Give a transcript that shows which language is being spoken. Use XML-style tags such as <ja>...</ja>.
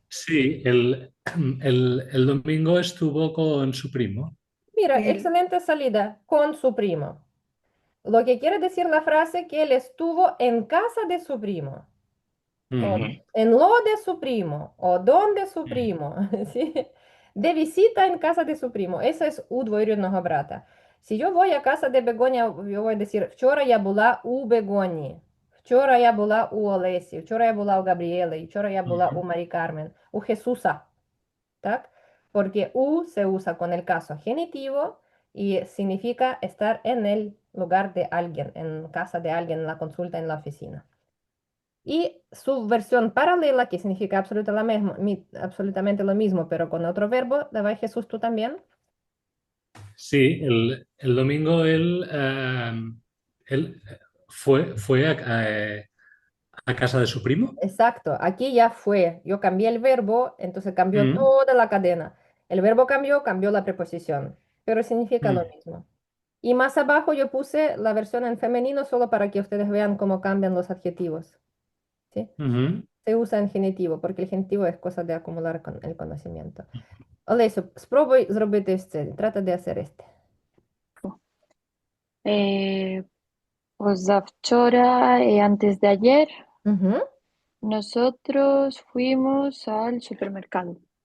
<es>Sí, el domingo estuvo con su primo. Mira, El- excelente salida con su primo. Lo que quiere decir la frase que él estuvo en casa de su primo, o Ujú. en lo de su primo, o donde su primo, ¿sí? De visita en casa de su primo. Eso es</es> <uk>у двоюрідного брата.</uk> <es>Si yo voy a casa de Begoña, yo voy a decir,</es> <uk>вчора я була у Бегоні, вчора я була у Олесі, вчора я була у Габріели, вчора я була у Марі Кармен, у Jesúsa, ¿так?</uk> <es>Porque u se usa con el caso genitivo y significa estar en el lugar de alguien, en casa de alguien, en la consulta, en la oficina. Y su versión paralela, que significa absolutamente lo mismo, pero con otro verbo, ¿la va Jesús tú también? Sí, el domingo él fue a casa de su primo. Exacto, aquí ya fue, yo cambié el verbo, entonces cambió Mm, toda la cadena. El verbo cambió, cambió la preposición, pero significa lo mm, mismo. Y más abajo yo puse la versión en femenino solo para que ustedes vean cómo cambian los adjetivos. ¿Sí? ujú. Se usa en genitivo, porque el genitivo es cosa de acumular con el conocimiento.</es> <uk>Олесю, спробуй зробити це.</uk> <es>Трата de hacer este. Позавчора y antes de ayer, Угу. nosotros fuimos al supermercado.</es>